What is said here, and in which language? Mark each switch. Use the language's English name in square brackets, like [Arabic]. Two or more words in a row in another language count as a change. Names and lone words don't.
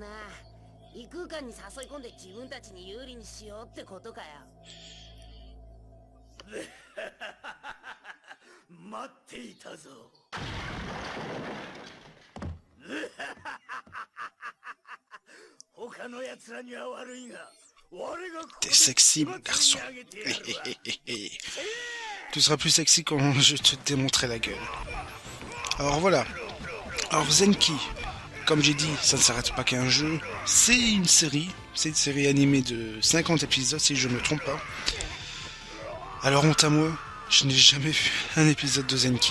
[Japanese] 異空間に誘い込んで自分たちに有利にしようってことかよ。待っていたぞ。他の奴らには悪いが、俺がここ [French] T'es [Japanese] で [French] sexy, mon [Japanese] 祭 [French] garçon. [Japanese] りにあげてやるわ。 [French] Tu seras plus sexy quand je te démontrerai la gueule. Alors voilà. Alors Zenki, comme j'ai dit, ça ne s'arrête pas qu'à un jeu. C'est une série. C'est une série animée de 50 épisodes, si je ne me trompe pas. Alors honte à moi, je n'ai jamais vu un épisode de Zenki.